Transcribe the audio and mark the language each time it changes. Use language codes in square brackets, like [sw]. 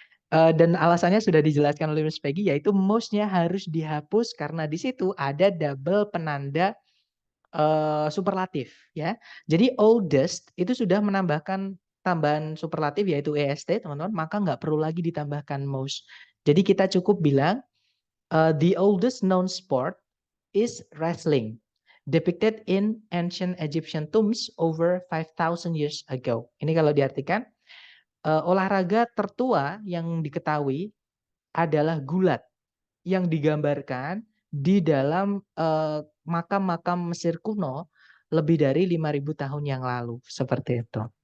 [id] Dan alasannya sudah dijelaskan oleh Miss Peggy, yaitu most-nya harus dihapus karena di situ ada double penanda superlatif ya. Jadi oldest itu sudah menambahkan tambahan superlatif yaitu est, teman-teman, maka nggak perlu lagi ditambahkan most. Jadi kita cukup bilang [en] the oldest known sport is wrestling, depicted in ancient Egyptian tombs over 5,000 years ago. [id] Ini kalau diartikan olahraga tertua yang diketahui adalah gulat yang digambarkan di dalam makam-makam Mesir kuno lebih dari 5.000 tahun yang lalu. Seperti itu.